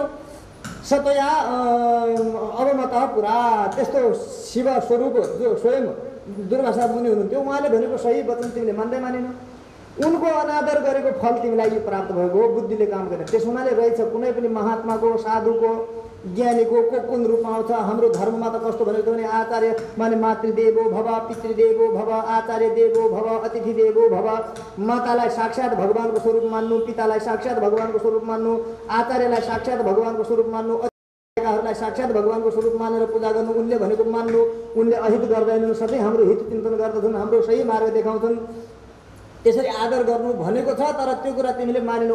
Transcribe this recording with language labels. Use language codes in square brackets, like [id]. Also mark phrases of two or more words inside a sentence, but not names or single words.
[ne] सतया अवमत पुरा, त्यस्तो शिव स्वरूप जो स्वयं दुर्वासा मुनि हुनुहुन्थ्यो, उहाँले भनेको सही वचन तिमीले मान्दै मानेनौ। उनको अनादर गरेको फल तिमीलाई यो प्राप्त भएको हो, बुद्धिले काम गर्ने। त्यस हुनाले रहेछ कुनै पनि महात्माको, साधुको, ज्ञानीको को कुन रूपमा आउँछ। हाम्रो धर्ममा त कस्तो भनेको भने आचार्य माने [sa] मातृदेवो भव, पितृदेवो भव, आचार्य देवो भव, अतिथि देवो भव। [ne] मातालाई साक्षात् भगवानको स्वरूप मान्नु, पितालाई साक्षात् भगवानको स्वरूप मान्नु, आचार्यलाई साक्षात् भगवानको स्वरूप मान्नु, लाई साक्षात् भगवानको स्वरूप मानेर पूजा गर्नु, उनले भनेको मान्नु। उनले अहित गर्दैनन्, सधैँ हाम्रो हित चिन्तन गर्दछन्, हाम्रो सही मार्ग देखाउँछन्। त्यसरी आदर गर्नु भनेको छ, तर त्यो कुरा तिमीले मानेनौ।